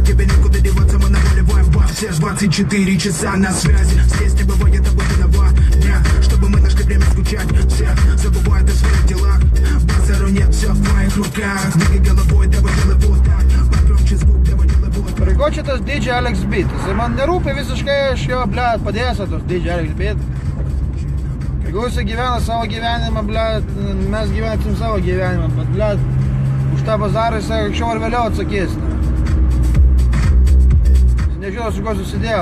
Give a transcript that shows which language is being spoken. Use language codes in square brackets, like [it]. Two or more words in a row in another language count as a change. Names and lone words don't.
[ru] Тебе никуда деваться, мы наваливаем бас. Все 24 часа на связи. Здесь не бывает обыденного дня, чтобы мы нашли время скучать. Все забывают о своих делах. Базару нет, все в твоих руках. Двигай головой, давай делай вот так. Погромче звук, давай делай вот так. [lt] Prikoče tas DJ Alex Beat. Jisai man nerūpi visiškai, aš jo, blėt, padėsiu tas DJ Alex Beat. Jeigu jisai gyvena savo gyvenimą, blėt, mes gyvensim savo gyvenimą, bet blėt, už tą bazarą jisai anksčiau ar vėliau atsakys. Na. Jis nežino, su kuo susidėjo.